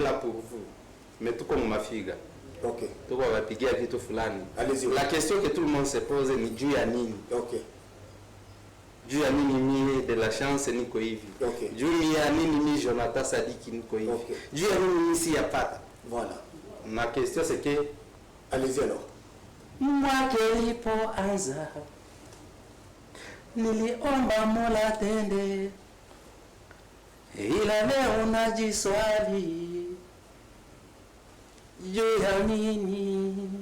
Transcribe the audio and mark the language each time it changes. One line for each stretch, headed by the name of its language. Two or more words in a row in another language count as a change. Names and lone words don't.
French: là pour vous. Mais
Swahili: tuko mu mafiga.
French: Ok.
Swahili: Tuko wapigia vitu fulani.
French: Allez-y. La question que tout le monde se pose
Swahili: ni juu ya nini?
French: Ok.
Swahili: Juu ya nini mie
French: de la chance
Swahili: niko hivi?
French: Ok.
Swahili: Juu ya nini mie Jonathan Sadiki niko hivi? Ok. Juu ya nini mie siyapata?
French: Voilà. Ma question c'est que Allez-y alors.
Swahili: Mwaka ilipoanza, niliomba Mola atende. Ila leo najiswali, juu ya nini?